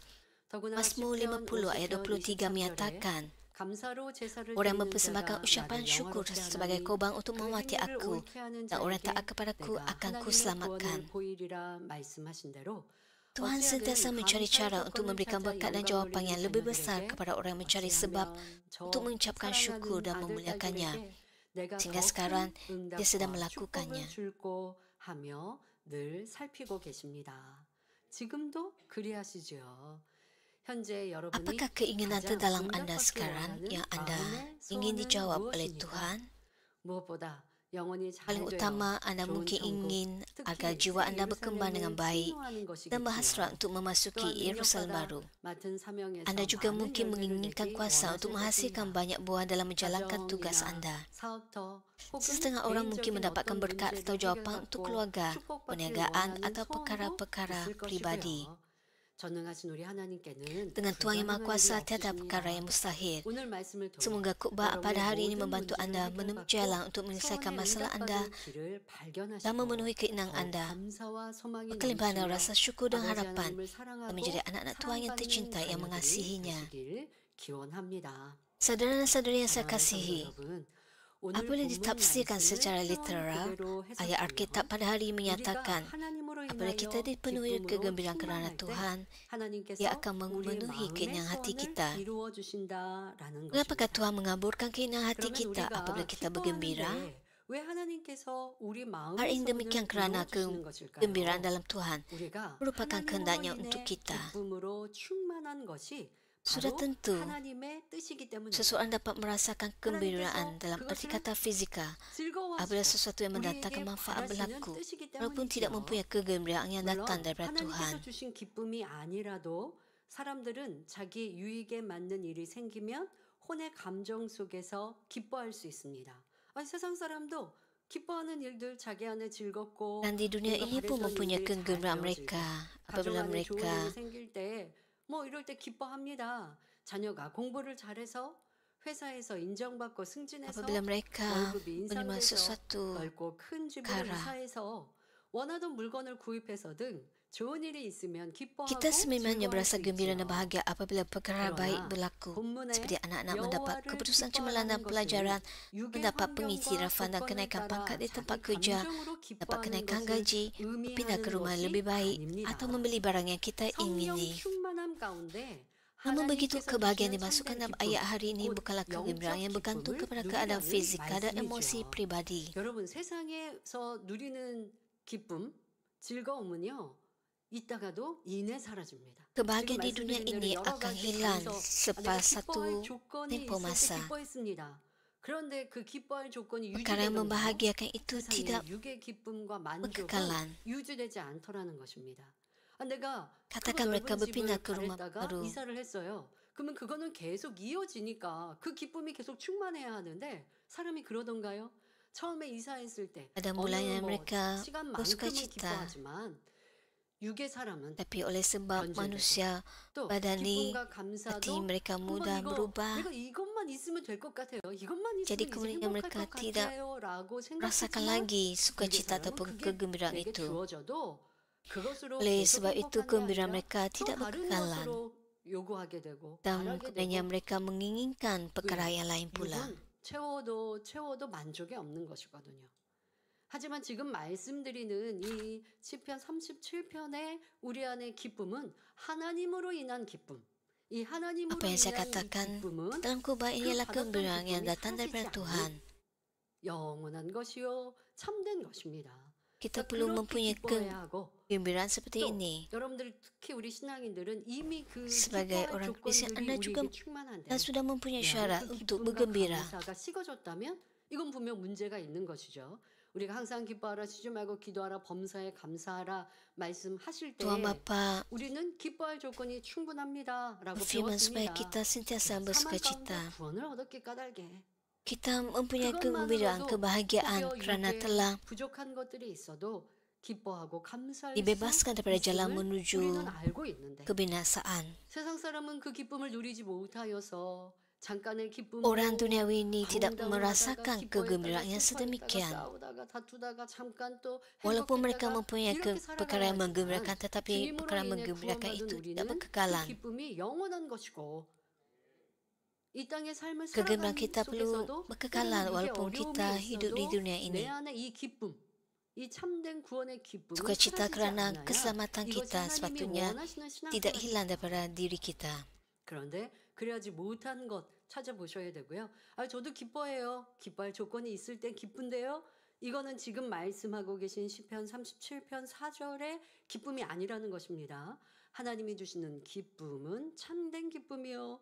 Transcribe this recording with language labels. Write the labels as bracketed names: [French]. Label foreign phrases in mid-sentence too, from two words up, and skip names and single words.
[Malay] Mazmur 50 ayat 23 menyatakan, orang mempersembahkan ucapan syukur sebagai korban untuk menghormati aku, dan orang taat kepadaku akan kuselamatkan. Tuhan sentiasa mencari cara untuk memberikan berkat dan jawapan yang lebih besar kepada orang yang mencari sebab untuk mengucapkan syukur dan memuliakannya. Sehingga sekarang, Dia sedang melakukannya. [Korean] 하며 늘 살피고 계십니다. 지금도 그리하시지요. 현재 여러분이 [Malay] Apakah keinginan [Korean] 가장 [Malay] terdalam Anda [Korean] 응답받기 [Malay] sekarang [Korean] 원하는 [Malay] yang Anda [Korean] 마음의 [Malay] ingin [Korean] 소원은 [Malay] dijawab oleh [Korean] 무엇입니까? [Malay] Tuhan? [Korean] 무엇보다 영혼이 잘 [Malay] Paling [Korean] 되어 [Malay] utama, Anda [Korean] 좋은 [Malay] mungkin [Korean] 천국, [Malay] ingin agar [Korean] 특히 [Malay] jiwa [Korean] 새 [Malay] Anda berkembang dengan [Korean] 예루살렘을 [Malay] baik [Korean] 침노하는 [Malay] dan berhasrat [Korean] 것이겠지요. [Malay] untuk memasuki [Korean] 또한 [Malay] Yerusalem [Korean] 능력받아 [Malay] baru. [Korean] 맡은 사명에서 [Malay] Anda juga [Korean] 많은 [Malay] mungkin [Korean] 열매를 [Malay] menginginkan [Korean] 내기 [Malay] kuasa [Korean] 원하실 [Malay] untuk menghasilkan [Korean] 것입니다. [Malay] banyak buah dalam menjalankan tugas [Korean] 가정이나 [Malay] Anda. [Korean] 사업터 혹은 [Malay] Setengah orang mungkin [Korean] 개인적인 [Malay] mendapatkan [Korean] 어떤 [Malay] berkat atau [Korean] 문제를 [Malay] jawapan untuk [Korean] 해결받고 [Malay] keluarga, [Korean] 축복받기를 [Malay] perniagaan [Korean] 원하는 [Malay] atau [Korean] 소원도 [Malay] perkara-perkara [Korean] 있을 [Malay] pribadi. [Korean] 것이고요. 전능하신 우리 하나님께는 [Malay] Dengan Tuhan yang Maha [Korean] 불가능한 일이 [Malay] Kuasa, tiada perkara yang [Korean] 없으십니다. [Malay] mustahil. [Korean] 오늘 말씀을 통해 [Malay] Semoga khutbah pada [Korean] 여러분의 [Malay] hari ini [Korean] 모든 [Malay] membantu [Korean] 문제를 [Malay] Anda menemui [Korean] 해결받고 [Malay] jalan untuk menyelesaikan [Korean] 소원에 [Malay] masalah Anda [Korean] 응답받을 길을 [Malay] dan [Korean] 발견하시고 [Malay] memenuhi keinginan [Korean] 더욱 [Malay] Anda. [Korean] 감사와 소망이 [Malay] Berkelimpahan [Korean] 넘치며 [Malay] rasa syukur dan [Korean] 아버지 [Malay] harapan [Korean] 하나님을 [Malay] dan [Korean] 사랑하고 [Malay] menjadi anak-anak Tuhan yang [Korean] 사랑받는 [Malay] tercinta yang [Korean] 자녀들이 [Malay] mengasihinya. [Korean] 되시길 기원합니다. [Malay] Saudara dan saudari yang saya [Korean] 사랑하는 성도 [Malay] kasihi, [Korean] 여러분, 오늘 [Malay] apabila [Korean] 본문 [Malay] ditafsirkan [Korean] 말씀을 [Malay] secara [Korean] 표현 [Malay] literal, [Korean] 그대로 [Malay] ayat Alkitab [Korean] 해석하면 [Malay] pada hari ini [Korean] 우리가 [Malay] menyatakan [Korean] 하나님으로 [Malay] apabila kita [Korean] 인하여 [Malay] dipenuhi [Korean] 기쁨으로 [Malay] kegembiraan kerana [Korean] 충만할 때 [Malay] Tuhan, [Korean] 하나님께서 [Malay] Ia akan [Korean] 우리의 [Malay] memenuhi [Korean] 마음의 [Malay] keinginan hati [Korean] 소원을 [Malay] kita. [Korean] 이루어 주신다라는 [Malay] Mengapakah [Korean] 것입니다. [Malay] Tuhan mengabulkan keinginan hati [Korean] 그러면 [Malay] kita apabila [Korean] 우리가 [Malay] kita bergembira? [Korean] 기뻐하는데 왜 하나님께서 우리 [Malay] Hal [Korean] 마음의 [Malay] ini [Korean] 소원을 [Malay] demikian kerana [Korean] 이루어 주시는 것일까요? [Malay] kegembiraan dalam Tuhan [Korean] 우리가 [Malay] merupakan [Korean] 하나님으로 [Malay] kehendaknya [Korean] 인해 [Malay] untuk kita. [Korean] 기쁨으로 충만한 것이 [Malay] Sudah [Korean] 바로 [Malay] tentu [Korean] 하나님의 뜻이기 때문입니다. [Malay] seseorang dapat merasakan kegembiraan dalam erti kata fizikal apabila [Korean] 즐거워하시고 [Malay] sesuatu yang mendatangkan [Korean] 우리에게 [Malay] manfaat [Korean] 바라시는 [Malay] berlaku, [Korean] 뜻이기 [Malay] walaupun tidak [Korean] 때문이지요. [Malay] mempunyai kegembiraan yang datang [Korean] 물론 [Malay] daripada [Korean] 하나님께서 [Malay] Tuhan. [Korean] 주신 기쁨이 아니라도 사람들은 자기 유익에 맞는 일이 생기면 혼의 감정 속에서 기뻐할 수 있습니다. 아니, 세상 사람도 기뻐하는 일들 자기 안에 즐겁고 [Malay] Dan di dunia [Korean] 뭔가 [Malay] ini pun [Korean] 바랬던 [Malay] mempunyai [Korean] 일들이 잘 [Malay] kegembiraan [Korean] 되어지고 [Malay] mereka [Korean] 가정 [Malay] apabila [Korean] 안에 좋은 [Malay] mereka [Korean] 일이 생길 때 뭐 이럴 때 기뻐합니다. 자녀가 공부를 잘해서 회사에서 인정받고 승진해서 [Malay] apabila mereka [Korean] 월급이 [Malay] menerima [Korean] 인상돼서 [Malay] sesuatu [Korean] 넓고 큰 집으로 [Malay] perkara. [Korean] 이사해서 원하던 물건을 구입해서 등 좋은 일이 있으면 기뻐하고 [Malay] Kita sememangnya [Korean] 즐거워할 [Malay] berasa [Korean] 수 [Malay] gembira dan [Korean] 있지요. [Malay] bahagia apabila perkara baik [Korean] 그러나 [Malay] berlaku, [Korean] 본문에 [Malay] seperti anak-anak mendapat [Korean] 여호와를 [Malay] keputusan cemerlang dan [Korean] 기뻐하라는 [Malay] pelajaran, [Korean] 것은 육의 [Malay] mendapat [Korean] 환경과 [Malay] pengiktirafan dan [Korean] 조건을 [Malay] kenaikan [Korean] 따라 [Malay] pangkat di [Korean] 자기 [Malay] tempat kerja, [Korean] 감정으로 [Malay] dapat [Korean] 기뻐하는 [Malay] kenaikan [Korean] 것을 [Malay] gaji, berpindah ke [Korean] 의미하는 [Malay] rumah yang [Korean] 것이 [Malay] lebih baik, [Korean] 아닙니다. [Malay] atau membeli barang yang kita [Korean] 성령 [Malay] ingini. [Korean] 충만함 가운데 [Malay] Namun begitu, [Korean] 하나님께서 [Malay] kebahagiaan [Korean] 주시는 [Malay] dimasukkan [Korean] 참된 [Malay] dalam [Korean] 기쁨, [Malay] ayat hari ini [Korean] 곧 [Malay] bukanlah kegembiraan yang [Korean] 영적 [Malay] bergantung [Korean] 기쁨을 [Malay] kepada keadaan [Korean] 누리라는 [Malay] fizikal dan emosi [Korean] 말씀이죠. [Malay] pribadi. [Korean] 여러분, 세상에서 누리는 기쁨, 즐거움은요, 있다가도 이내 사라집니다. 지금 [Malay] Kebahagiaan di dunia [Korean] 말씀드린 대로 [Malay] ini [Korean] 여러 [Malay] akan [Korean] 가지 [Malay] hilang [Korean] 내가 [Malay] selepas satu [Korean] 기뻐할 조건이 [Malay] tempoh [Korean] 있을 때 [Malay] masa. [Korean] 기뻐했습니다. 그런데 그 기뻐할 조건이 [Malay] Perkara yang [Korean] 유지되면요, [Malay] membahagiakan itu tidak [Korean] 세상에 육의 기쁨과 만족은 [Malay] berkekalan. [Korean] 유지되지 않더라는 것입니다. 내가 [Malay] Katakan [Korean] 크고 [Malay] mereka [Korean] 넓은 [Malay] berpindah [Korean] 집을 [Malay] ke rumah [Korean] 바랬다가 [Malay] baru. [Korean] 이사를 했어요. 그러면 그거는 계속 이어지니까 그 기쁨이 계속 충만해야 하는데 사람이 그러던가요? 처음에 이사했을 때 [Malay] Pada [Korean] 어느 [Malay] mulanya [Korean] 뭐 [Malay] mereka [Korean] 시간만큼은 [Malay] bersukacita, [Korean] 기뻐하지만 육의 사람은 [Malay] tapi oleh sebab [Korean] 변질되고 [Malay] manusia [Korean] 또 [Malay] badani, [Korean] 기쁨과 [Malay] hati [Korean] 감사도 [Malay] mereka [Korean] 한번 [Malay] mudah [Korean] 이거 [Malay] berubah, [Korean] 내가 이것만 있으면 될 것 같아요. 이것만 [Malay] jadi [Korean] 있으면 이제 [Malay] kemudian [Korean] 행복할 [Malay] mereka [Korean] 것 [Malay] tidak [Korean] 같아요라고 [Malay] merasakan [Korean] 생각했지만 [Malay] lagi [Korean] 육의 [Malay] sukacita [Korean] 사람은 [Malay] ataupun [Korean] 그게 [Malay] kegembiraan [Korean] 내게 [Malay] itu. [Korean] 주어져도 그것으로 [Malay] Oleh [Korean] 계속 [Malay] sebab itu [Korean] 행복한 게 [Malay] kegembiraan [Korean] 아니라 [Malay] mereka [Korean] 또 [Malay] tidak [Korean] 다른 [Malay] berkekalan [Korean] 것으로 요구하게 되고 [Malay] dan [Korean] 바라게 [Malay] kemudian [Korean] 되고 [Malay] mereka menginginkan perkara yang lain pula. [Korean] 육은 채워도 만족이 없는 것이거든요. 하지만 지금 말씀드리는 이 시편 37편의 우리 안의 기쁨은 하나님으로 인한 기쁨. 이 하나님으로 [Malay] Apa yang saya [Korean] 인한 이 [Malay] katakan [Korean] 기쁨은 [Malay] dalam khutbah ini [Korean] 그 [Malay] adalah [Korean] 받았던 [Malay] kegembiraan yang [Korean] 기쁨이 [Malay] datang daripada [Korean] 사라지지 [Malay] Tuhan. [Korean] 않는 영원한 것이요 참된 것입니다. [Malay] Kita [Korean] 그러니까 [Malay] perlu [Korean] 그렇게 [Malay] mempunyai [Korean] 기뻐해야 하고 [Malay] kegembiraan seperti [Korean] 또 [Malay] ini. [Korean] 여러분들 특히 우리 신앙인들은 이미 그 [Malay] Sebagai [Korean] 기뻐할 [Malay] orang Kristen, [Korean] 조건들이 [Malay] Anda juga [Korean] 우리에게 충만한데 [Malay] dan sudah mempunyai [Korean] 내 안에 [Malay] syarat [Korean] 그 [Malay] untuk [Korean] 기쁨과 [Malay] bergembira. [Korean] 감사가 식어졌다면 이건 분명 문제가 있는 것이죠. 우리가 항상 기뻐하라, 쉬지 말고 기도하라, 범사에 감사하라 말씀하실 때 [Malay] Tuhan Bapa [Korean] 우리는 기뻐할 조건이 충분합니다라고 [Malay] berfirman supaya [Korean] 배웠습니다. [Malay] kita sentiasa [Korean] 사망 가운데 [Malay] bersukacita. [Korean] 구원을 얻었기 까닭에 [Malay] Kita mempunyai kegembiraan, [Korean] 그것만으로도 [Malay] kebahagiaan [Korean] 혹여 [Malay] kerana [Korean] 육에 [Malay] telah [Korean] 부족한 것들이 있어도 기뻐하고 감사할 수 [Malay] dibebaskan daripada jalan [Korean] 있음을 [Malay] menuju [Korean] 우리는 알고 있는데 [Malay] kebinasaan. [Korean] 세상 사람은 그 기쁨을 누리지 못하여서 잠깐의 기쁨으로 [Malay] Orang duniawi ini tidak [Korean] 방황하다가 [Malay] merasakan [Korean] 기뻐했다가 [Malay] kegembiraan yang [Korean] 슬퍼했다가 [Malay] sedemikian. [Korean] 싸우다가 다투다가 잠깐 또 [Malay] Walaupun mereka [Korean] 행복했다가 [Malay] mempunyai [Korean] 이렇게 [Malay] perkara yang [Korean] 살아가야지만 [Malay] menggembirakan, tetapi [Korean] 주님으로 [Malay] perkara [Korean] 인해 [Malay] menggembirakan [Korean] 구원받은 [Malay] itu [Korean] 우리는 [Malay] tidak [Korean] 그 [Malay] berkekalan. [Korean] 기쁨이 영원한 것이고 이 땅의 삶을 [Malay] Kegembiraan [Korean] 살아가는 [Malay] kita perlu [Korean] 속에서도 [Malay] berkekalan [Korean] 때로는 이게 [Malay] walaupun kita [Korean] 어려움이 [Malay] hidup di [Korean] 있어도 [Malay] dunia [Korean] 내 [Malay] ini. [Korean] 안에 이 기쁨, 이 참된 구원의 기쁨은 [Malay] Sukacita [Korean] 사라지지 [Malay] kerana [Korean] 않아야 [Malay] keselamatan [Korean] 이것이 [Malay] kita [Korean] 하나님이 [Malay] sepatutnya [Korean] 원하시는 [Malay] tidak [Korean] 신앙생활입니다. [Malay] hilang daripada diri kita. [Korean] 그런데 그래야지 못한 것 찾아보셔야 되고요. 저도 기뻐해요. 기뻐할 조건이 있을 땐 기쁜데요. 이거는 지금 말씀하고 계신 시편 37편 4절의 기쁨이 아니라는 것입니다. 하나님이 주시는 기쁨은 참된 기쁨이요.